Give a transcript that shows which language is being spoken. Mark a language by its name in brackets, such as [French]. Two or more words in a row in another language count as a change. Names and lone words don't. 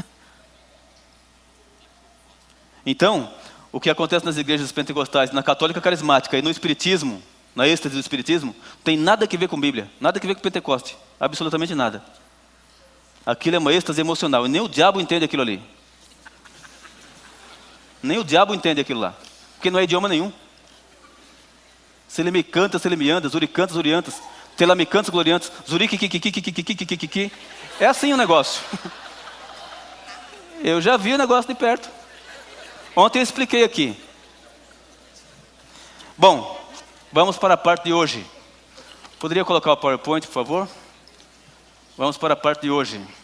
[Portuguese] Então, o que acontece nas igrejas pentecostais, na católica carismática e no espiritismo, na êxtase do espiritismo, tem nada a ver com Bíblia, nada a ver com Pentecoste, absolutamente nada. Aquilo é uma êxtase emocional, e nem o diabo entende aquilo ali. Nem o diabo entende aquilo lá, porque não é idioma nenhum. Se ele me canta, se ele me anda, zuricantas, zuriantas, telamicantas, gloriantas, zurique. É assim o negócio. Eu já vi o negócio de perto. Ontem eu expliquei aqui. Bom, vamos para a parte de hoje. Poderia colocar o PowerPoint, por favor? Vamos para a parte de hoje.